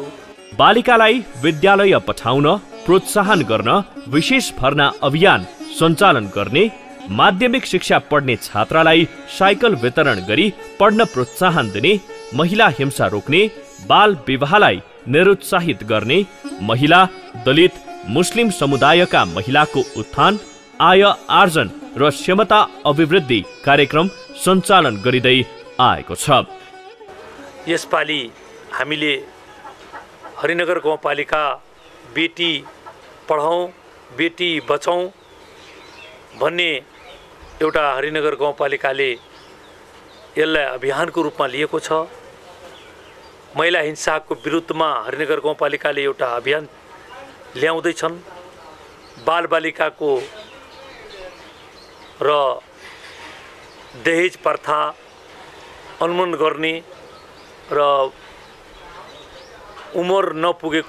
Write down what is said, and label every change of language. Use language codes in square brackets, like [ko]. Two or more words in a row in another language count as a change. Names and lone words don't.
[ne] बालिकालाई विद्यालय पठाउन प्रोत्साहन गर्न विशेष भर्ना अभियान सञ्चालन गर्ने, माध्यमिक शिक्षा पढ्ने छात्रालाई साइकल वितरण गरी पढ्न प्रोत्साहन दिने, महिला हिंसा रोक्ने, बाल विवाहलाई निरुत्साहित गर्ने, महिला, दलित, मुस्लिम समुदायका महिलाको उत्थान, आय आर्जन र क्षमता अभिवृद्धि कार्यक्रम सञ्चालन गरिँदै आएको छ। यसपालि हामीले हरिनगर गाउँपालिका बेटी पढाउँ बेटी बचाउँ भन्ने एउटा हरिनगर गाउँपालिकाले यसलाई अभियानको रूपमा लिएको छ। महिला हिंसाको विरुद्धमा हरिनगर गाउँपालिकाले एउटा अभियान ल्याउँदैछन्। बालबालिकाको र दहेज प्रथा अनुमोदन गर्ने र उमेर नपुगेको